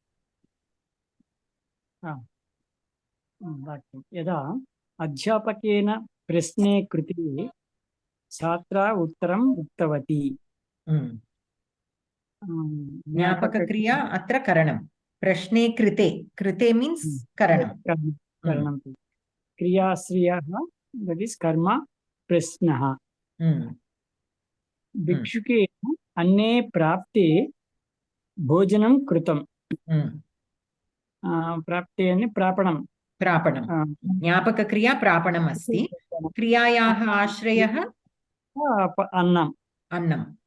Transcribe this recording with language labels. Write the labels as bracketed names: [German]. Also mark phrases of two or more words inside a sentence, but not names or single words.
[Sanskrit] యదా అధ్యాపకేన ప్రశ్నే కృతి ఛాత్రా ఉత్తరం ఉక్తవతి. జ్ఞాపకక్రియా అత్ర కరణం. ప్రశ్నే కృతే, కృతే మీన్స్ కరణం. క్రియాశ్రయः, [English] that is [Sanskrit] కర్మ. प्रश्नः भिक्षुकेन अन्ने प्राप्ते भोजनं कृतं प्राप्ते अन्ने प्रापणं ज्ञापकक्रिया प्रापणम् अस्ति क्रियायाः आश्रयः अन्नं